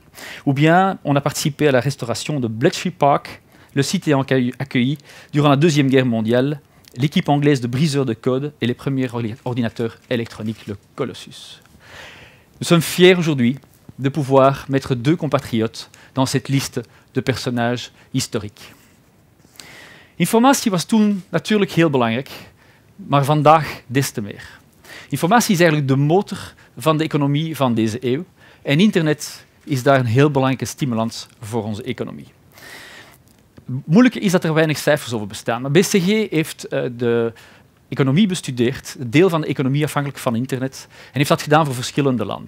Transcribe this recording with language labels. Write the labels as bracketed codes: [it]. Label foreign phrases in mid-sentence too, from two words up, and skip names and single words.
[fr] Ou bien, on a participé à la restauration de Bletchley Park, le site ayant accueilli, durant la Deuxième Guerre mondiale, l'équipe anglaise de briseurs de code et les premiers ordinateurs électroniques, le Colossus. Nous sommes fiers aujourd'hui de pouvoir mettre 2 compatriotes dans cette liste de personnages historiques. [nl] Informatie was toen natuurlijk heel belangrijk, maar vandaag des te meer. Informatie is eigenlijk de motor van de economie van deze eeuw en internet is daar een heel belangrijke stimulans voor onze economie. Moeilijk is dat er weinig cijfers over bestaan, maar BCG heeft de economie bestudeerd, het deel van de economie afhankelijk van internet, en heeft dat gedaan voor verschillende landen.